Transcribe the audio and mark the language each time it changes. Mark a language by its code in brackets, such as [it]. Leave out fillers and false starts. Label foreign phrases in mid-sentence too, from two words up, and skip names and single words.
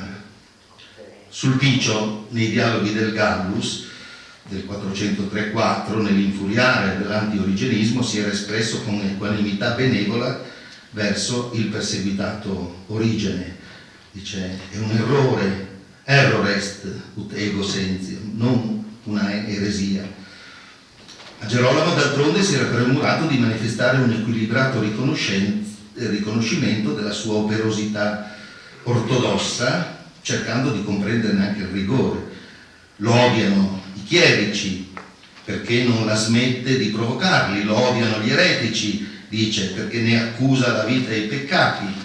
[it] Sulpicio, nei dialoghi del Gallus del 403-4, nell'infuriare dell'anti-origenismo, si era espresso con equanimità benevola verso il perseguitato Origene. Dice: è un errore, [la] error est ut ego sentium, [it] non una eresia. A Gerolamo d'altronde si era premurato di manifestare un equilibrato riconoscimento della sua operosità ortodossa, cercando di comprenderne anche il rigore. Lo odiano i chierici perché non la smette di provocarli, lo odiano gli eretici, dice, perché ne accusa la vita e i peccati.